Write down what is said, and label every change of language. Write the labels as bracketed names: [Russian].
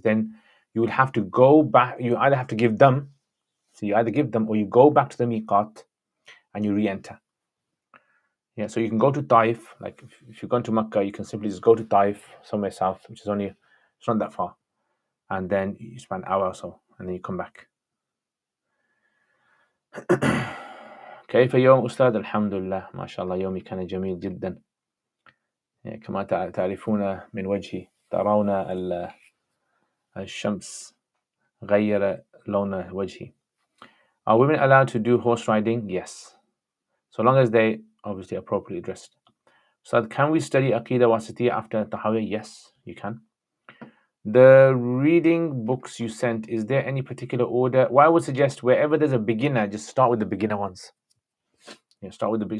[English] Then you would have to go back, you either have to give them, so you either give them or you go back to the miqat and you re-enter. Yeah, so you can go to Taif, like if you're going to Makkah, you can simply just go to Taif, somewhere south, which is it's not that far. And then you spend an hour or so, and then you come back. [Arabic] كيف يوم أستاذ؟ الحمد لله ما شاء الله يومي كان جميل جدا، كما تعرفون من وجهي، ترون الشمس غير لون وجهي. [English] Are women allowed to do horse riding? Yes, so long as they obviously appropriately dressed. So can we study Aqidah Wasitiyya after Tahawiyah? Yes, you can. The reading books you sent, is there any particular order? Well, I would suggest wherever there's a beginner, just start with the beginner ones. Start with the big.